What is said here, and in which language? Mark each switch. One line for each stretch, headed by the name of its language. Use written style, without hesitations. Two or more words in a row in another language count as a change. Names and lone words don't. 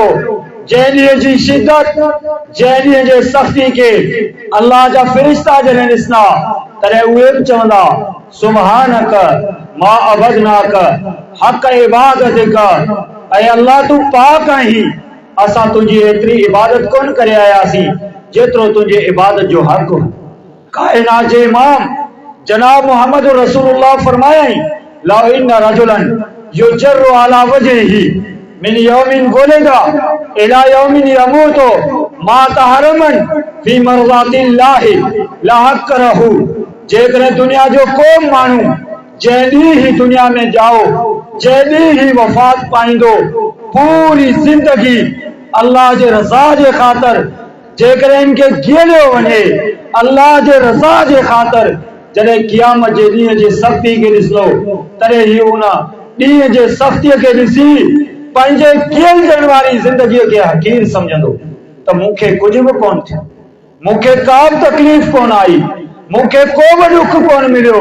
Sindhi: जंहिं ॾींहं जी शिद्दत, जंहिं ॾींहं जे सख़्ती के अल्लाह जा फ़रिश्ता जॾहिं ॾिसंदा तॾहिं उहे बि चवंदा
Arabic: سبحانك ما عبدناك حق عبادتك,
Sindhi: ऐं अल्लाह तूं पाक आहीं, असां तुंहिंजी एतिरी इबादत कोन करे आयासीं जेतिरो तुंहिंजे इबादत जो हक़ हो। कायनात जे इमाम जनाब मोहम्मद रसूलुल्लाह फरमायाई
Arabic: لو أن رجلا يجر على وجهه من يوم ولد إلى يوم يموت هرما في مرضاة الله لحقره.
Sindhi: जेकॾहिं दुनिया जो को माण्हू जंहिं ॾींहुं ही दुनिया में जाओ, जंहिं ॾींहुं ही वफ़ात पाईंदो, पूरी ज़िंदगी अल्लाह जे रज़ा जे ख़ातिर जेकॾहिं इनके गियलियो वञे, अल्लाह जे रज़ा जे ख़ातिर जॾहिं क़यामत जे ॾींहं जे सख़्ती खे ॾिसंदो तॾहिं ही उन ॾींहं जे सख़्तीअ खे ॾिसी पंहिंजे गियल ॾियण वारी ज़िंदगीअ खे हक़ीर सम्झंदो त मूंखे कुझु बि कोन थियो, मूंखे का बि तकलीफ़ कोन आई, मूंखे को बि ॾुख कोन मिलियो।